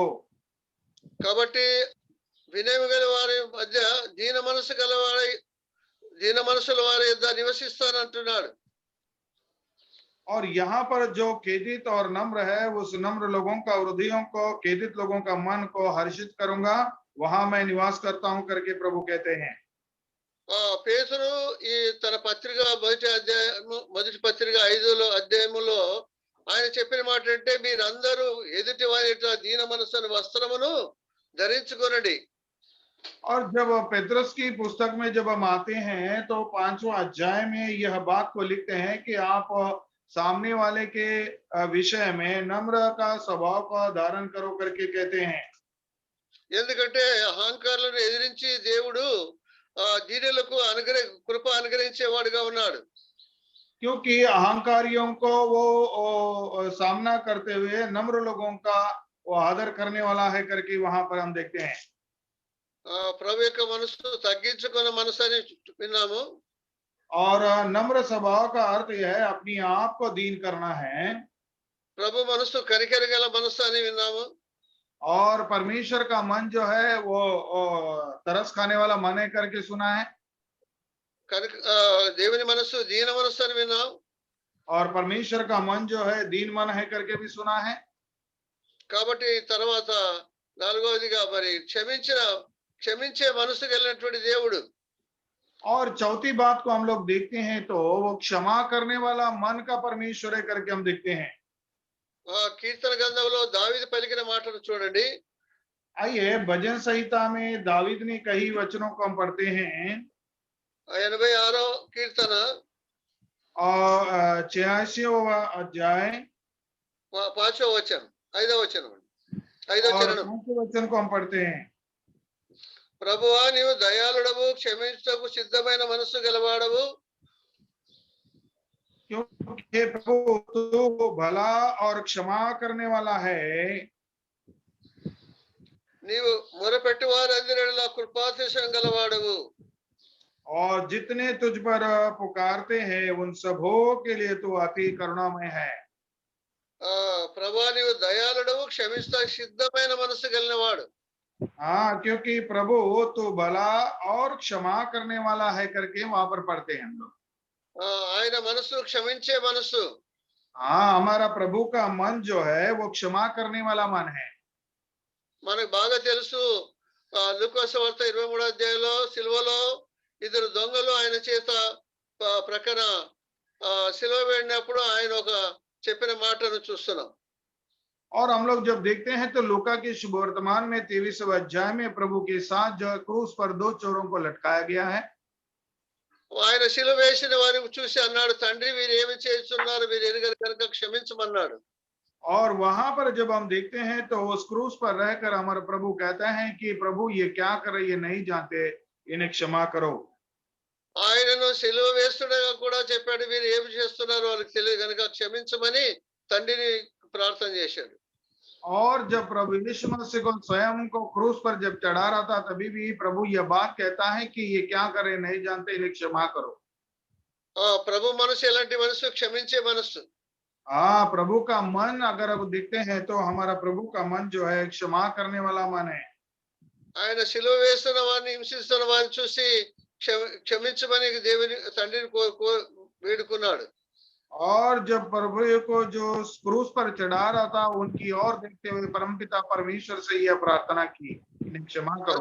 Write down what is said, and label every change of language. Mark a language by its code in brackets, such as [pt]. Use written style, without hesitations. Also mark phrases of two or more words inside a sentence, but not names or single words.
[te] కాబట్టి వినయం గల వారి మధ్య దీన మనస్సు గల వారి దీన మనసుల వారి యొద్ద నివసిస్తానంటున్నాడు. [hi] और यहाँ पर जो खेदित और नम्र है उस नम्र लोगों का हृदयों को खेदित लोगों का मन को हर्षित करूंगा, वहां मैं निवास करता हूं करके प्रभु कहते हैं। [te] పేతురు ఈ తన పత్రిక మొదటి పత్రిక 5వ అధ్యాయములో ఆయన చెప్పిన మాట అంటే, మీరందరూ ఎదుటి వారి దీన మనస్సును వస్త్రమును ధరించుకొనండి. [hi] और जब पेत्रस की पुस्तक में जब हम आते हैं तो 5वां अध्याय में यह बात को लिखते हैं कि आप सामने वाले के विषय में नम्र का स्वभाव का धारण करो करके कहते हैं। [te] ఎందుకంటే అహంకారులను ఎదిరించి దేవుడు దీనులకు కృప అనుగ్రహించేవాడుగా ఉన్నాడు. [hi] क्योंकि अहंकारियों को वो सामना करते हुए नम्र लोगों का वो आदर करने वाला है करके वहां पर हम देखते हैं। [te] ప్రభు యొక్క మనసు తగ్గించుకున్న మనసు అని విన్నాము. [hi] और नम्र स्वभाव का अर्थ यह है अपनी आप को दीन करना है। [te] ప్రభు మనస్సు కనికర గల మనస్సు అని విన్నాము. [hi] और परमेश्वर का मन जो है वो तरस खाने वाला मन है करके सुना है। [te] కనుక దేవుని మనస్సు దీన మనస్సు అని విన్నాం. [hi] और परमेश्वर का मन जो है दीन मन है करके भी सुना है। [te] కాబట్టి తర్వాత నాలుగవదిగా మరి క్షమించే మనస్సు కలిగినటువంటి దేవుడు. [hi] और चौथी बात को हम लोग देखते हैं तो वो क्षमा करने वाला मन का परमेश्वर है करके हम देखते हैं। [te] కీర్తన గ్రంథంలో దావీదు పలికిన మాటను చూడండి. [hi] आइए भजन संहिता में दावीद ने कई वचनों को हम पढ़ते हैं। [te] 86వ కీర్తన [hi] और 86वां अध्याय [te] 5వ వచనం 5వ వచనం 5వ [hi] और [te] చరణం. [hi] 5वें वचन को हम पढ़ते हैं। [te] ప్రభువా నీవు దయాళుడవు, క్షమించుటకు సిద్ధమైన మనస్సు గలవాడవు. [hi] क्योंकि प्रभु तू भला और क्षमा करने वाला है। [te] నీవు మొరపెట్టు వారందరిలో కృపాతిశయం గలవాడవు. [hi] और जितने तुझ पर पुकारते हैं उन सबों के लिए तू अति करुणामय है। [te] ప్రభువా నీవు దయాళుడవు, క్షమించుటకు సిద్ధమైన మనస్సు కలిగినవాడు. [hi] हाँ, क्योंकि प्रभु तू भला और क्षमा करने वाला है करके वहां पर पढ़ते हैं हम लोग। [te] ఆయన మనస్సు క్షమించే మనస్సు. [hi] हाँ, हमारा प्रभु का मन जो है वो क्षमा करने वाला मन है। [te] మనకు బాగా తెలుసు, లూకాసు వార్త 23వ అధ్యాయంలో సిలువలో ఇద్దరు దొంగలు ఆయన చేత ప్రక్కన సిలువ వేడినప్పుడు ఆయన ఒక చెప్పిన మాటను చూస్తున్నాం. [hi] और हम लोग जब देखते हैं तो लूका के शुभ वर्तमान में 23वें अध्याय में प्रभु के साथ जो क्रूस पर दो चोरों को लटकाया गया है। [te] ఆయన సిలువ వేసిన వారిని చూసి అన్నాడు, తండ్రి వీరు ఏమి చేస్తున్నారు, వీరు ఎరుగరు కనుక క్షమించమన్నాడు. [hi] और वहां पर जब हम देखते हैं तो उस क्रूस पर रहकर हमारा प्रभु कहता है कि प्रभु ये क्या कर रहे, ये नहीं जानते, इन्हें क्षमा करो। [te] ఆయనను సిలువ వేస్తుండగా కూడా చెప్పాడు, వీరు ఏమి చేస్తున్నారు వాళ్ళకి తెలియదు కనుక క్షమించమని తండ్రిని ప్రార్థన చేశాడు. [hi] और जब प्रभु यीशु मसीह को स्वयं को क्रूस पर जब चढ़ा रहा था तभी भी प्रभु यह बात कहता है कि ये क्या करे नहीं जानते, इन्हें क्षमा करो। [te] ప్రభు మనసు ఎలాంటి మనసు? క్షమించే మనసు. [hi] हाँ, प्रभु का मन अगर अब देखते हैं तो हमारा प्रभु का मन जो है क्षमा करने वाला मन है। [te] ఆయన సిలువ వేస్తున్న వారిని హింసిస్తున్న వారిని చూసి క్షమించమని దేవుని తండ్రిని వేడుకున్నాడు. [hi] और जब प्रभु को जो क्रूस पर चढ़ा रहा था उनकी ओर देखते हुए परमपिता परमेश्वर से यह प्रार्थना की, इन्हें क्षमा करो।